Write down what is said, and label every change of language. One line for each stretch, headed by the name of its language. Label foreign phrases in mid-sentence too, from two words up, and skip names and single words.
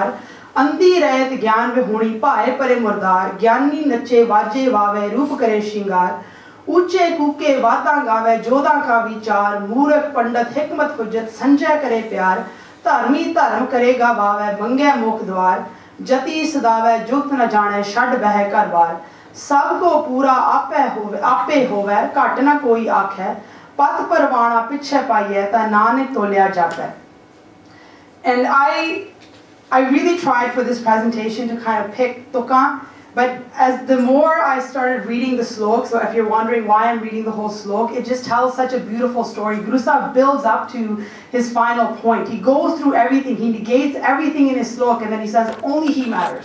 Punjabi: ਅੰਧੀ ਰਯਤ ਗਿਆਨ ਵੇ ਹੋਣੀ, ਪਾਏ ਪਰੇ ਮੁਰਦਾਰ, ਗਿਆਨੀ ਨਾਚੇ ਵਾਜੇ ਵਾਵੇ, ਰੂਪ ਕਰੇ ਸ਼ਿੰਗਾਰ, ਊਚੇ ਕੂਕੇ ਵਾਤਾ ਗਾਵੇ, ਜੋਧਾ ਕਾ ਵਿਚਾਰ, ਮੂਰਖ ਪੰਡਤ ਹਿਕਮਤ ਹੁੱਜਤ, ਸੰਜੈ ਕਰੇ ਪਿਆਰ, ਧਰਮੀ ਧਰਮ ਕਰੇਗਾ ਵਾਵੇ, ਮੰਗੇ ਮੁਖ ਦੁਆਰ, ਜਤੀ ਸਦਾਵੇ, ਜੁਗਤ ਨਾ ਜਾਣੇ, ਛਡ ਬਹਿ ਕਰਵਾਰ, ਸਬਕੋ ਪੂਰਾ ਆਪੇ ਹੋਵੇ ਘਟ ਨਾ ਕੋਈ ਆਖੇ ਪਤ ਪਰਵਾਨਾ ਪਿਛੇ ਪਾਈਏ ਤਾ ਨਾਨੇ ਤੋਲਿਆ ਜਾਪੇ.
English: And I really tried for this presentation to kind of pick tuka, but as the more I started reading the slok, so if you're wondering why I'm reading the whole slok, it just tells such a beautiful story. Guru Sahib builds up to his final point. He goes through everything, he negates everything in his slok, and then he says only he matters.